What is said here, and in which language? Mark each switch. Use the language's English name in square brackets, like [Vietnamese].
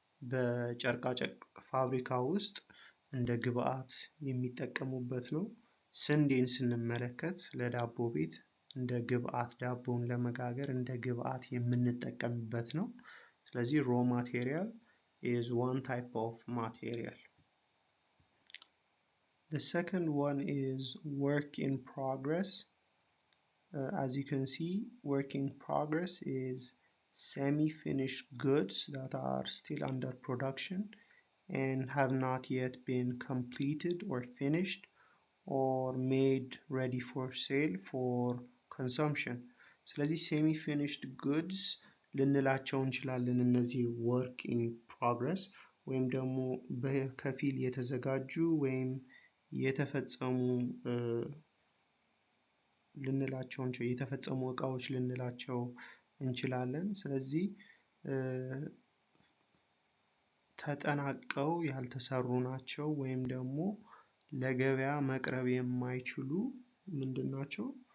[Amharic] በጨርቃጨርቅ ፋብሪካ ውስጥ እንደ ግብአት የሚጠቀሙበት ነው። ስንዴን ስንመለከት ለዳቦ ቤት እንደ ግብአት ዳቦን ለመጋገር እንደ ግብአት የምንጠቀምበት ነው። ስለዚህ ሮ ማቴሪያል [English] is one type of material. The second one is work in progress. As you can see, work in progress is semi-finished goods that are still under production and have not yet been completed or finished or made ready for sale for consumption. [Amharic] ስለዚህ semi-finished goods ልንላቸው እንችላለን እነዚህ work in progress ወይም ደግሞ በከፊል የተዘጋጁ ወይም የተፈጸሙ እቃዎች ልንላቸው እንችላለን። ስለዚህ ተጠናቀው ያልተሰሩ ናቸው ወይም ደግሞ ለገበያ መቅረብ የማይችሉ ምንድናቸው?